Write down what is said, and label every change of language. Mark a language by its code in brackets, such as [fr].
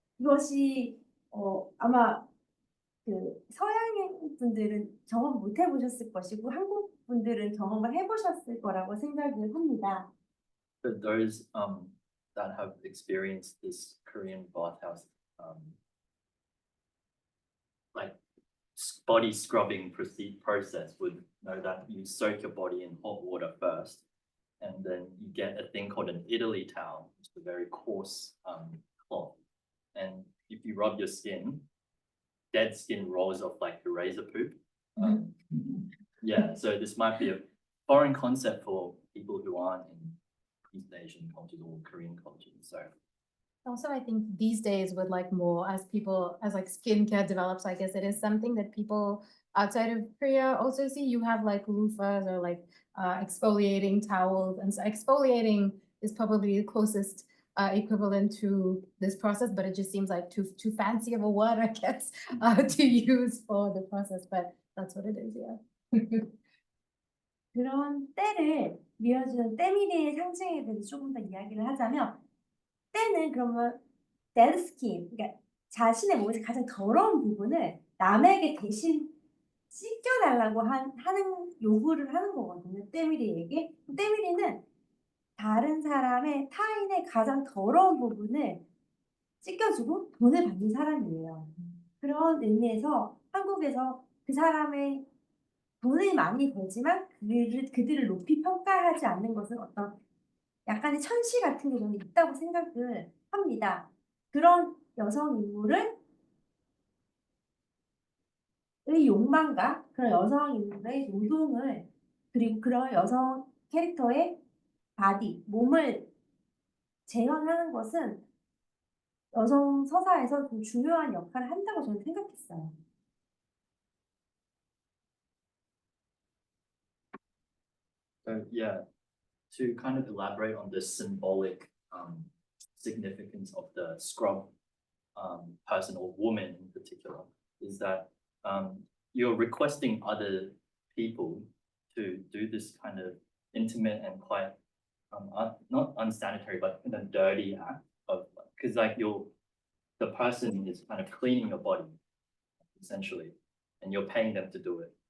[ko] 이것이 아마 그 서양 분들은 경험 못 해보셨을 것이고 한국 분들은 경험을 해보셨을 거라고 생각을 합니다. [en] For those that have experienced this Korean bathhouse like body scrubbing process would know that you soak your body in hot water first, and then you get a thing called an Italy towel, which is a very coarse cloth. And if you rub your skin, dead skin rolls off like your razor poop. Yeah, so this might be a foreign concept for people who aren't in East Asian cultures or Korean cultures. So Also, I think these days with like more as like skincare develops, I guess it is something that people outside of Korea also see. You have like loofahs or like exfoliating towels, and so exfoliating is probably the closest equivalent to this process, but it just seems like too fancy of a word, I guess, to use for the process. But that's what it is, yeah. [ko] 그런 때를 이어주는 때밀이의 상징에 대해서 조금 더 이야기를 하자면, 때는 그러면 dead skin, 그러니까 자신의 몸에서 가장 더러운 부분을 남에게 대신 씻겨달라고 하는 요구를 하는 거거든요. 때밀이에게. 때밀이는 다른 사람의 타인의 가장 더러운 부분을 씻겨주고 돈을 받는 사람이에요. 그런 의미에서 한국에서 그 사람의 돈을 많이 벌지만 그들을 높이 평가하지 않는 것은 어떤 약간의 천시 같은 게 저는 있다고 생각을 합니다. 그런 여성 인물을 욕망과 그런 여성 인물의 노동을, 그리고 그런 여성 캐릭터의 바디, 몸을 재현하는 것은 여성 서사에서 좀 중요한 역할을 한다고 저는 생각했어요. [en] So yeah, to kind of elaborate on the symbolic significance of the scrub person or woman in particular, is that you're requesting other people to do this kind of intimate and quite not unsanitary but kind of dirty act of, because like the person is kind of cleaning your body essentially, and you're paying them to do it.